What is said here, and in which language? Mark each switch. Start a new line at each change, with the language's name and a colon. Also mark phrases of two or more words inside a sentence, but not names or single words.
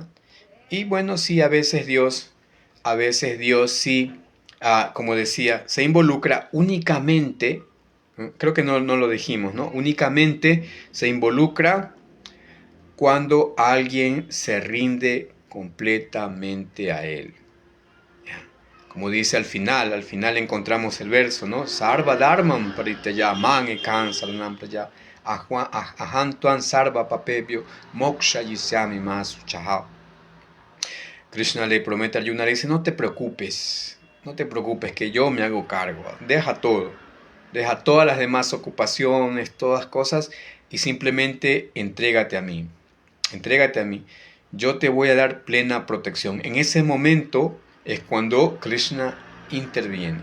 Spanish: Y bueno, sí, a veces Dios sí, como decía, se involucra únicamente, creo que no lo dijimos, ¿no? Únicamente se involucra cuando alguien se rinde completamente a Él. Como dice al final encontramos el verso, ¿no?
Sanskrit: Sarva dharmam paritya man ekan saranam praya ahantuan sarva papebyo moksha yisyami masuchaha.
Spanish: Krishna le promete a Arjuna, le dice, no te preocupes, que yo me hago cargo. Deja todo, deja todas las demás ocupaciones, todas cosas, y simplemente entrégate a mí. Yo te voy a dar plena protección. En ese momento es cuando Krishna interviene.